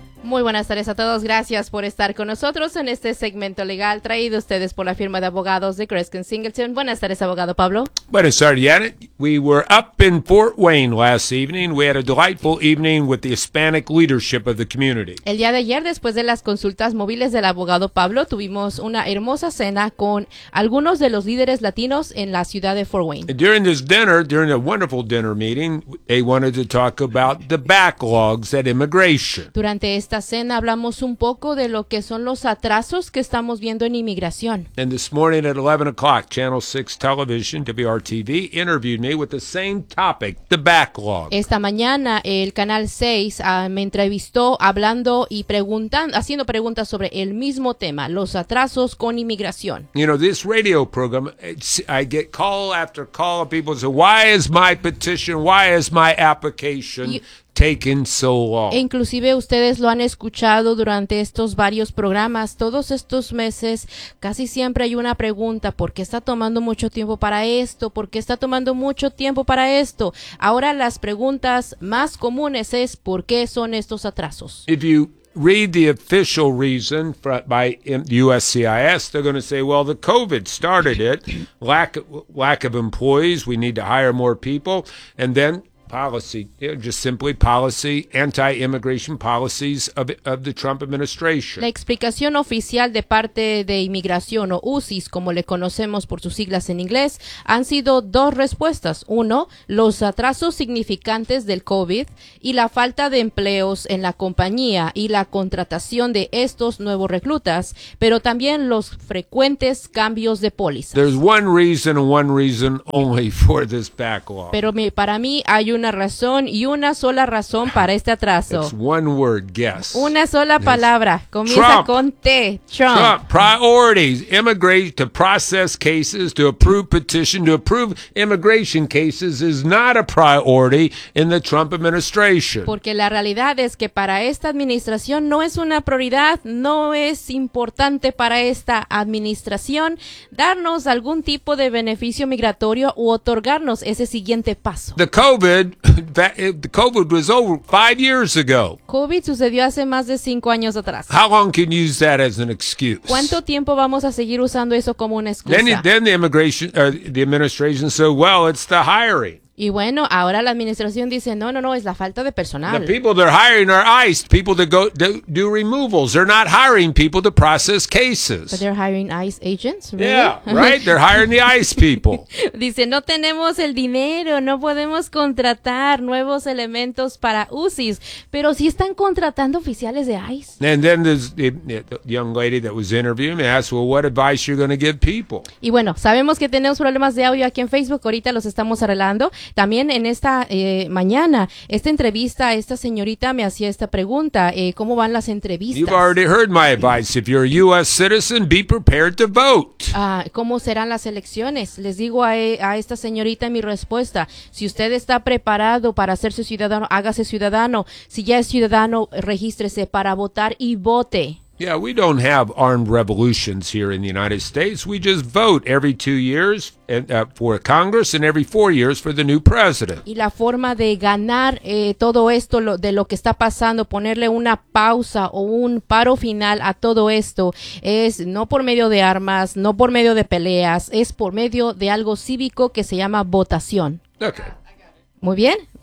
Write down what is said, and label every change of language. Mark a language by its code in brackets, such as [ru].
[es] Muy buenas tardes a todos. Gracias por estar con nosotros en este segmento legal traído a ustedes por la firma de abogados de Creskin Singleton. Buenas tardes, abogado Pablo. Buenas tardes, Janet. [en] We were up in Fort Wayne last evening. We had a delightful evening with the Hispanic leadership of the community. [es] El día de ayer, después de las consultas móviles del abogado Pablo, tuvimos una hermosa cena con algunos de los líderes latinos en la ciudad de Fort Wayne. [en] And during this dinner, during a wonderful dinner meeting, they wanted to talk about the backlogs at immigration. [es] Durante esta cena hablamos un poco de lo que son los atrasos que estamos viendo en inmigración. [en] And this morning at 11 o'clock, Channel 6 Television, WRTV, interviewed me with the same topic, the backlog. [es] Esta mañana el Canal 6 me entrevistó hablando y preguntando, haciendo preguntas sobre el mismo tema, los atrasos con inmigración. [en] You know, this radio program, I get call after call of people saying, why is my petition, why is my application taking so long. [es] Inclusive ustedes lo han escuchado durante estos varios programas, todos estos meses, casi siempre hay una pregunta, ¿por qué está tomando mucho tiempo para esto? ¿Por qué está tomando mucho tiempo para esto? Ahora las preguntas más comunes es ¿por qué son estos atrasos? [en] If you read the official reason by USCIS, they're going to say, well, the COVID started it, lack of employees, we need to hire more people, and then policy, just simply policy, anti-immigration policies of the Trump administration. [es] La explicación oficial de parte de inmigración o USCIS, como le conocemos por sus siglas en inglés, han sido dos respuestas. Uno, los atrasos significantes del COVID y la falta de empleos en la compañía y la contratación de estos nuevos reclutas, pero también los frecuentes cambios de póliza. [en] There's one reason and one reason only for this backlog. [es] Pero para mí hay una razón y una sola razón para este atraso. [en] It's one word, guess. [es] Una sola palabra. Comienza Trump. Con T. Trump. [en] Trump. Priorities. Immigrate to process cases, to approve petition, to approve immigration cases is not a priority in the Trump administration. [es] Porque la realidad es que para esta administración no es una prioridad, no es importante para esta administración darnos algún tipo de beneficio migratorio u otorgarnos ese siguiente paso. [en] The COVID was over 5 years ago. [es] COVID sucedió hace más de 5 años atrás. [en] How long can you use that as an excuse? [es] ¿Cuánto tiempo vamos a seguir usando eso como una excusa? [en] Then the immigration, the administration said, well, it's the hiring. [es] Y bueno, ahora la administración dice, no, es la falta de personal. [en] The people they're hiring are ICE, people that go to do removals. They're not hiring people to process cases. But they're hiring ICE agents, really? Yeah, right? They're hiring the ICE people. [es] Dice, no tenemos el dinero, no podemos contratar nuevos elementos para UCIs. Pero sí están contratando oficiales de ICE. [en] And then the young lady that was interviewing me asked, well, what advice you're going to give people? [es] Y bueno, sabemos que tenemos problemas de audio aquí en Facebook. Ahorita los estamos arreglando. También en esta mañana, esta entrevista, esta señorita me hacía esta pregunta, ¿cómo van las entrevistas? [en] You've already heard my advice. If you're a U.S. citizen, be prepared to vote. [es] ¿Cómo serán las elecciones? Les digo a esta señorita mi respuesta. Si usted está preparado para hacerse ciudadano, hágase ciudadano. Si ya es ciudadano, regístrese para votar y vote. [en] Yeah, we don't have armed revolutions here in the United States. We just vote every 2 years for Congress and every 4 years for the new president. [es] Y la forma de ganar todo esto de lo que está pasando, ponerle una pausa o un paro final a todo esto es no por medio de armas, no por medio de peleas, es por medio de algo cívico que se llama votación. [en] Okay. [es] Muy bien.